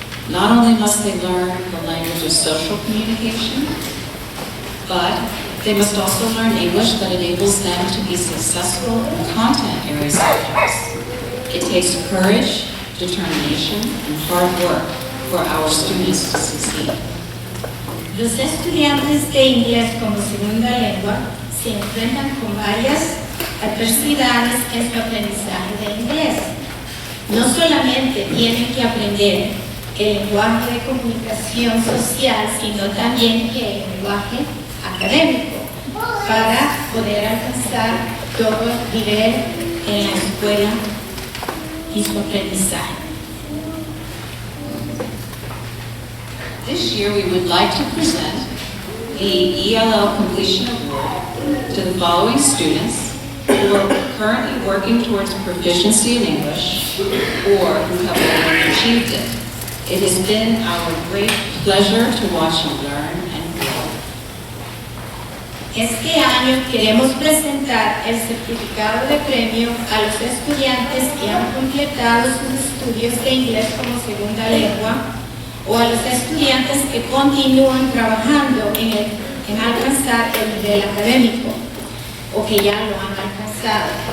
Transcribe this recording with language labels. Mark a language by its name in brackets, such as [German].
[English] Not only must they learn the language of social communication, but they must also learn English that enables them to be successful in content area subjects. It takes courage, determination, and hard work for our students to succeed. [Spanish] Los estudiantes de inglés como segunda lengua se enfrentan con varias adversidades en su aprendizaje de inglés. No solamente tienen que aprender el lenguaje de comunicación social, sino también el lenguaje académico para poder alcanzar todo el nivel en la escuela y su aprendizaje. [English] This year, we would like to present the ELL Completion Award to the following students who are currently working towards proficiency in English or who have already achieved it. It has been our great pleasure to watch you learn and grow. [Spanish] Este año queremos presentar el certificado de premio a los estudiantes que han completado sus estudios de inglés como segunda lengua o a los estudiantes que continúan trabajando en alcanzar el nivel académico o que ya lo han alcanzado.